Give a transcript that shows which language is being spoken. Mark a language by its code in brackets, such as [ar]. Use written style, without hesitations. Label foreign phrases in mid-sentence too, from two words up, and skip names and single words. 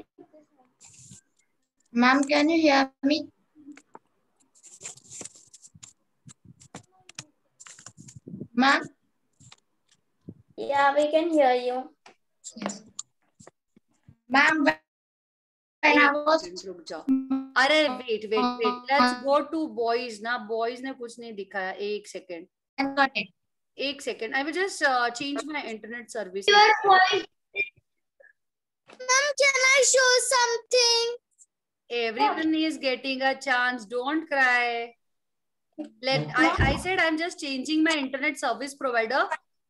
[en] ma'am, can you hear me? Ma'am? Yeah, we can hear you. Yes. Ma'am, when I was... [hi] रुक जाओ. अरे [en] wait. Let's go to boys ना. [hi] Boys ने कुछ नहीं दिखाया. 1 second. [en] I got it. 1 second. I will just change my internet service. Your voice. Ma'am, can I show something? Everyone is getting a chance. Don't cry. I said I'm just changing my internet service provider.